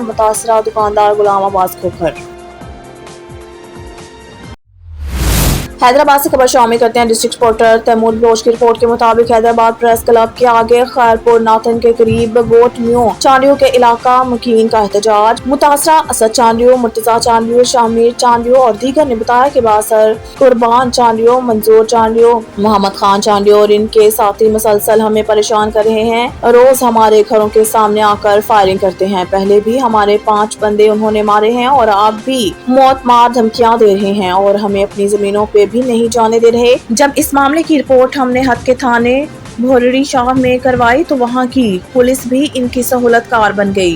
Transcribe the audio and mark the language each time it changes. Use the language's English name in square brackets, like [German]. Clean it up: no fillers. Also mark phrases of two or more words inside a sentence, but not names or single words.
[Urdu] متاثرہ دکاندار غلام عباس کھوکھر۔ حیدرآباد سے خبر شامل کرتے ہیں. ڈسٹرکٹ رپورٹر تیمور بلوچ کی رپورٹ کے مطابق حیدرآباد پریس کلب کے آگے خیرپور ناتھن کے قریب گوٹھ میو چانڈیو کے علاقہ مکین کا احتجاج. متاثرہ اسد چانڈیو، مرتضیٰ چانڈیو، شامر چانڈیو اور دیگر نے بتایا کہ باسر قربان چانڈیو، منظور چانڈیو، محمد خان چانڈیو اور ان کے ساتھی مسلسل ہمیں پریشان کر رہے ہیں. روز ہمارے گھروں کے سامنے آکر فائرنگ کرتے ہیں۔ پہلے بھی ہمارے 5 بندے انہوں نے مارے ہیں اور اب بھی موت مار دھمکیاں دے رہے ہیں اور ہمیں اپنی زمینوں پہ بھی نہیں جانے دے رہے. جب اس معاملے کی رپورٹ ہم نے حد کے تھانے بھورڑی شاہ میں کروائی تو وہاں کی پولیس بھی ان کی سہولت کار بن گئی.